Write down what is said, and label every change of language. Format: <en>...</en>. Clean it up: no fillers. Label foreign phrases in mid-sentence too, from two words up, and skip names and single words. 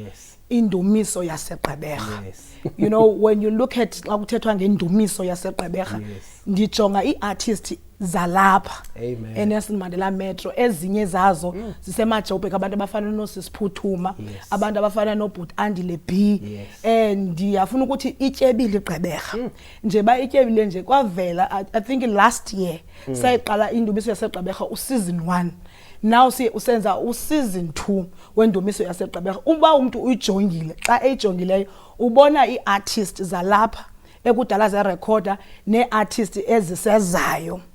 <xh>Indumiso yaseGqeberha.</xh> <en>You know, when you look at</en> <xh>xa kuthethwa ngendumiso yaseGqeberha ndijonga iartist zalapha eNelson Mandela Metro ezinye zazo zisemajobheka abantu abafana noSisiphuthuma abantu abafana noBhuti Andile B ndiyafuna ukuthi ityebile iGqeberha nje ba ityebile nje kwavela</xh> <en>I think last year</en> <xh>sayiqala indumiso yaseGqeberha useason 1 now usenza useason 2 wendumiso yaseGqeberha. Uba umuntu uyijongile xa eyijongileyo ubona iartist zalapha ekudala ze recorder neartist ezisezayo.</xh>